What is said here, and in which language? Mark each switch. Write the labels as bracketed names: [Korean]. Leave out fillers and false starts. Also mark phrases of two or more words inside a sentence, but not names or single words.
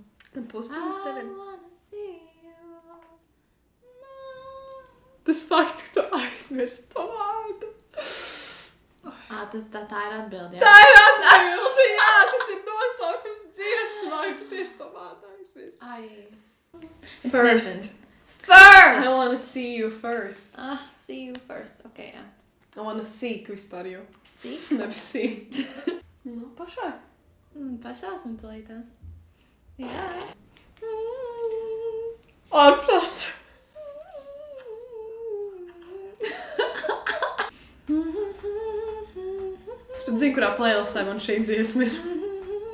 [Latvian] Puspunkts tev ir. [English] wanna see you. [Latvian] Tas fakts, ka tu aizmirsti to vārdu. Tā ir atbilde, Tā ir atbildi, jā, tas ir nosaukums dziesmai, tu tieši to vārdu aizmirsti. Ai. [English] First. First! I wanna see you first. See you first. Ok, jā. I wanna seek [Latvian] vispār jau. [English] Seek? [Latvian] Nevis see. Nu, pašai. Pašā esam tulītās. Jā. Ārprāts. Es pat zinu, kurā playlistā man šī dziesma ir.